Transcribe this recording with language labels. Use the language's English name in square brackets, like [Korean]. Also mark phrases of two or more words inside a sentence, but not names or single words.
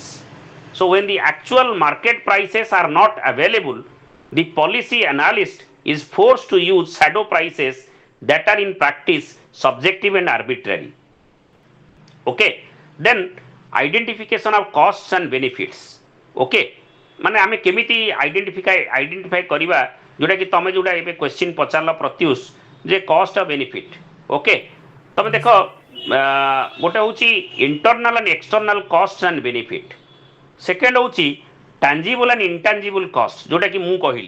[English] So when the actual market prices are not available, the policy analyst is forced to use shadow prices that are in practice subjective and arbitrary. Okay. Then identification of costs and benefits. Okay. [Odia] ମାନେ ଆମେ କେମିତି ଆଇଡେଣ୍ଟିଫାଇ କରିବା, ଯୋଉଟା କି ତମେ ଯୋଉଟା ଏବେ କ୍ୱେଶ୍ଚିନ୍ ପଚାରିଲ ପ୍ରତ୍ୟୁଷ, ଯେ କଷ୍ଟ ଆଉ ବେନିଫିଟ୍। ଓକେ। ତମେ ଦେଖ, ଗୋଟେ ହେଉଛି [English] internal and external cost and benefit. ସେକେଣ୍ଡ ହେଉଛି tangible and intangible cost, [Odia] ଯୋଉଟାକି ମୁଁ କହିଲି।